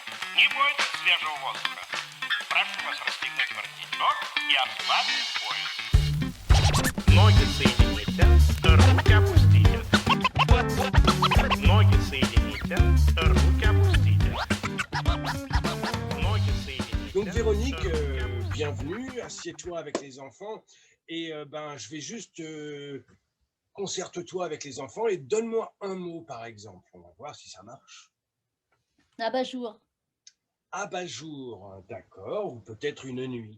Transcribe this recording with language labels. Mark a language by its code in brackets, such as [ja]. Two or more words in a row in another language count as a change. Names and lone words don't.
[ru] Не бойтесь свежего воздуха. Прошу вас расстегнуть воротничок и ослабить пояс. Ноги соедините, руки опустите. Ноги соедините, руки опустите. Ноги соедините. [fr] Donc Véronique, bienvenue, assieds-toi avec les enfants et je vais juste concerte-toi avec les enfants et donne-moi un mot par exemple. On va voir si ça marche. Abat-jour. Abat-jour, d'accord, ou peut-être une nuit.